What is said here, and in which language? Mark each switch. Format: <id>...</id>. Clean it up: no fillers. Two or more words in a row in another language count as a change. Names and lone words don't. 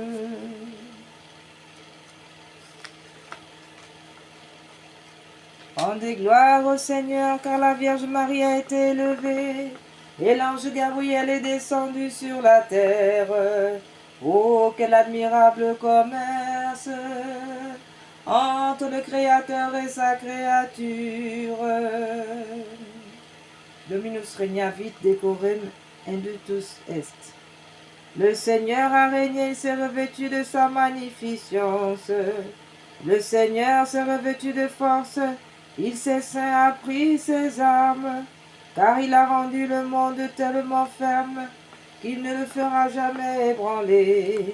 <fr>Rendez gloire au Seigneur, car la Vierge Marie a été élevée, et l'ange Gabriel est descendu sur la terre. Oh, quel admirable commerce entre le Créateur et sa créature.</fr> <la>Dominus regnavit decorum indutus est.</la> <fr>Le Seigneur a régné, il s'est revêtu de sa magnificence. Le Seigneur s'est revêtu de force, il s'est saint, a pris ses armes, car il a rendu le monde tellement ferme qu'il ne le fera jamais ébranler.</fr>